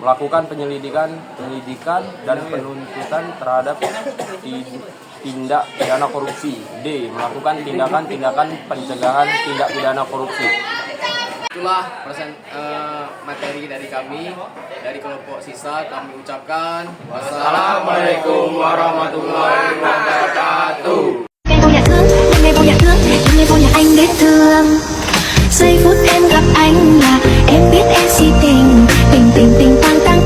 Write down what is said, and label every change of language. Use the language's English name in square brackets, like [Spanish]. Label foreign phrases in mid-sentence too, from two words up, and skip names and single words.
[Indonesian] melakukan penyelidikan dan penuntutan terhadap tindak pidana korupsi. D. Melakukan tindakan-tindakan pencegahan tindak pidana korupsi. Itulah materi dari kami, dari kelompok sisa. Kami ucapkan [Arabic] والسلام عليكم ورحمة الله وبركاته. [Vietnamese] Ngày vô nhà thương, ngày vô nhà thương, ngày vô nhà anh đến thương. Giây phút em gặp anh là em biết em si tình, tình tình tình tăng